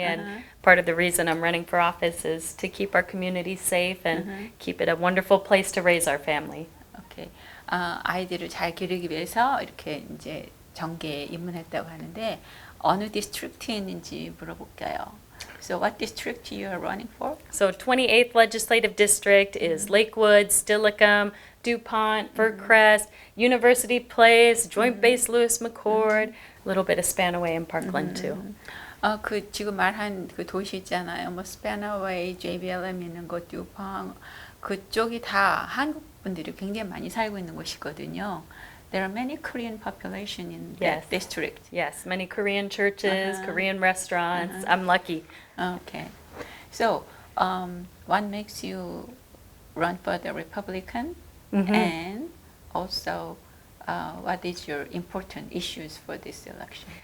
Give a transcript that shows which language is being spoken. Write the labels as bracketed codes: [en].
[en] And part of the reason I'm running for office is to keep our community safe and keep it a wonderful place to raise our family. [ko] 오케이. 아이들을 잘 기르기 위해서 이렇게 이제 정계에 입문했다고 하는데 어느 디스트릭트에 있는지 물어볼게요. [en] So what district you are running for? So 28th Legislative District is Lakewood, Steilacoom, DuPont, Fircrest, University Place, Joint Base Lewis McChord, a little bit of Spanaway and Parkland too. [ko] 그 지금 말한 그 도시 있잖아요. 뭐 스패너웨이, JBLM 있는 곳, 듀팡 그쪽이 다 한국 분들이 굉장히 많이 살고 있는 곳이거든요. [en] There are many Korean population in that Yes. district. Yes, many Korean churches, Korean restaurants. I'm lucky. Okay. So, what makes you run for the Republican? And also, what is your important issues for this election?